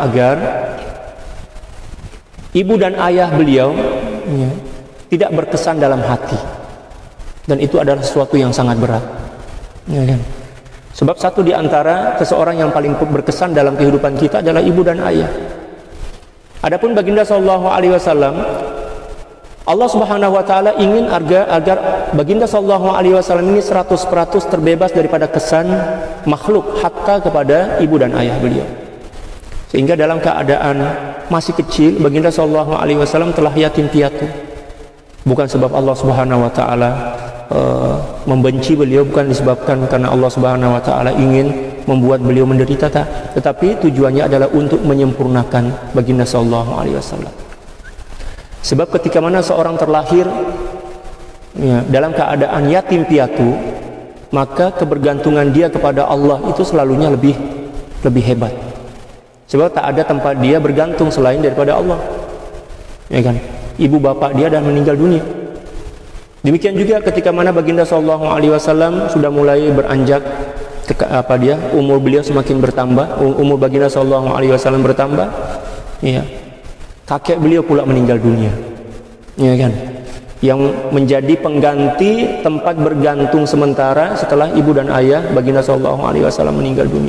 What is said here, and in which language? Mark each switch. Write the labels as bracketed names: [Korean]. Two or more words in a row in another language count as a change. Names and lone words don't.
[Malay] Agar ibu dan ayah beliau ya, tidak berkesan dalam hati, dan itu adalah sesuatu yang sangat berat. Ya, kan? Sebab satu di antara seseorang yang paling berkesan dalam kehidupan kita adalah ibu dan ayah. Adapun baginda [Arabic] صلى الله عليه وسلم, الله سبحانه وتعالى [Malay] ingin agar baginda [Arabic] صلى الله عليه وسلم [Malay] ini 100% terbebas daripada kesan makhluk, hatta kepada ibu dan ayah beliau. Sehingga dalam keadaan masih kecil, baginda [Arabic] صلى الله عليه وسلم [Malay] telah yatim piatu. Bukan sebab [Arabic] الله سبحانه وتعالى [Malay] membenci beliau, bukan disebabkan karena [Arabic] الله سبحانه وتعالى [Malay] ingin membuat beliau menderita, tetapi tujuannya adalah untuk menyempurnakan baginda [Arabic] صلى الله عليه وسلم. [Malay] Sebab ketika mana seorang terlahir ya, dalam keadaan yatim piatu, maka kebergantungan dia kepada Allah itu selalunya lebih hebat. Sebab tak ada tempat dia bergantung selain daripada Allah. Ya kan? Ibu bapak dia dah meninggal dunia. Demikian juga ketika mana baginda [Arabic] صلى الله عليه وسلم [Malay] sudah mulai beranjak umur beliau semakin bertambah, umur baginda [Arabic] صلى الله عليه وسلم [Malay] bertambah. Ya. Kakek beliau pula meninggal dunia, ya kan? Yang menjadi pengganti tempat bergantung sementara setelah ibu dan ayah baginda [Arabic] صلى الله عليه وسلم [Malay] meninggal dunia.